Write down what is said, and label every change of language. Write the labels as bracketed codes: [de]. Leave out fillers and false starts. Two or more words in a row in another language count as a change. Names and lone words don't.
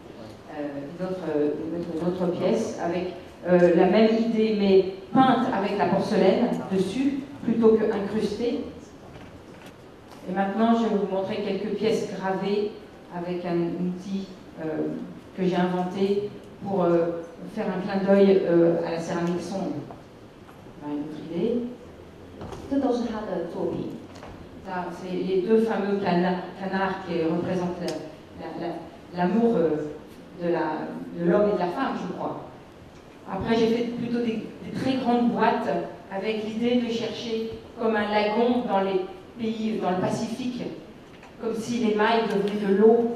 [fr] Une autre pièce avec la même idée, mais peinte avec la porcelaine dessus, plutôt que incrustée. Et maintenant, je vais vous montrer quelques pièces gravées avec un outil que j'ai inventé pour faire un clin d'œil à la céramique sombre. Une autre idée. [zh] 这都是他的作品。 [fr] C'est les deux fameux canards qui représentent l'amour de l'homme et de la femme, je crois. Après, j'ai fait plutôt des très grandes boîtes avec l'idée de chercher comme un lagon dans les pays, dans le Pacifique, comme si les mailles devenaient de l'eau.